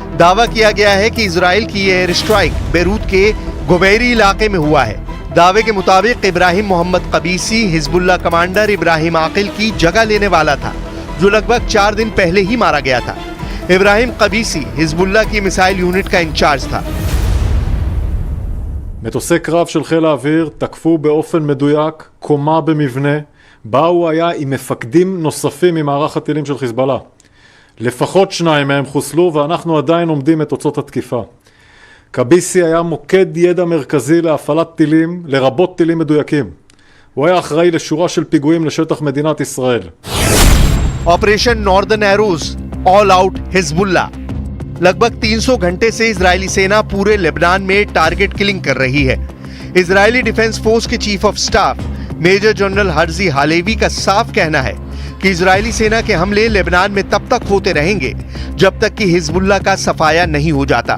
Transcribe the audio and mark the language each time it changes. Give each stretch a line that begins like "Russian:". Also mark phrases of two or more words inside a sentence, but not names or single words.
Hindi: दावा किया गया है कि इजराइल की ये
English: air strike
Hindi: बेरूत के गुबैरी इलाके में हुआ है। दावे के मुताबिक इब्राहिम मोहम्मद कबीसी हिजबुल्लाह कमांडर इब्राहिम आकिल की जगह लेने वाला था, जो लगभग 4 दिन पहले ही मारा गया था। इब्राहिम कबीसी हिजबुल्लाह की
English: missile unit
Hindi: का इंचार्ज था।
Hebrew: מטוסי קרב של חיל האוויר תקפו באופן מדויק קומה במבנה בה הוא היה עם מפקדים נוספים ממערך הטילים של חיזבאללה. לפחות 2 מהם חוסלו ואנחנו עדיין עומדים את תוצאות התקיפה. קביסי היה מוקד ידע מרכזי להפעלת טילים, לרבות טילים מדויקים. הוא היה אחראי לשורה של פיגועים לשטח מדינת ישראל.
Hindi: ऑपरेशन नॉर्दर्न एरोज
English: all out
Hindi: हिजबुल्लाह। लगभग 300 घंटे से इजरायली सेना पूरे लेबनान में
English: target killing
Hindi: कर रही है। इजरायली डिफेंस फोर्स के
English: chief of staff major general
Hindi: हर्जी हालेवी का साफ कहना है कि इजरायली सेना के हमले लेबनान में तब तक होते रहेंगे जब तक कि हिजबुल्लाह का सफाया नहीं हो जाता।